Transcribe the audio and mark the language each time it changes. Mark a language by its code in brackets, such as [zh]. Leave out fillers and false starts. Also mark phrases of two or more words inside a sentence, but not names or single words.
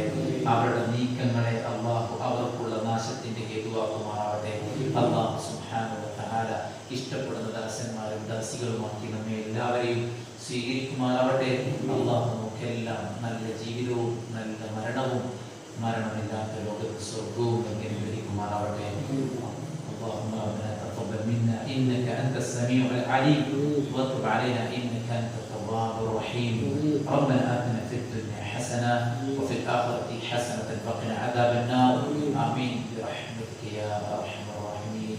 [ml] അവരുടെ നീക്കങ്ങളെ അല്ലാഹു അവർക്കുള്ള നാശത്തിന്റെ ഹേതുവാക്കുമാറാവട്ടെ. [ar] الله سبحانه وتعالى [ml] ഇഷ്ടപ്പെടുന്ന ദാസന്മാരും ദാസികളുമാക്കി നമ്മെ എല്ലാവരെയും സ്വീകരിക്കുമാറാവട്ടെ. അല്ലാഹു നമുക്കെല്ലാം നല്ല ജീവിതവും നല്ല മരണവും മരണമില്ലാത്ത ലോകത്ത് സ്വർഗവും അനുഗ്രഹിക്കുമാറാവട്ടെ. [ar] اللهم ربنا تقبل منا انك انت السميع العليم وتب علينا انك انت التواب الرحيم. ربنا آتنا في الدنيا حسنه وفي الاخره حسنه وقنا عذاب النار. امين برحمتك يا ارحم الراحمين.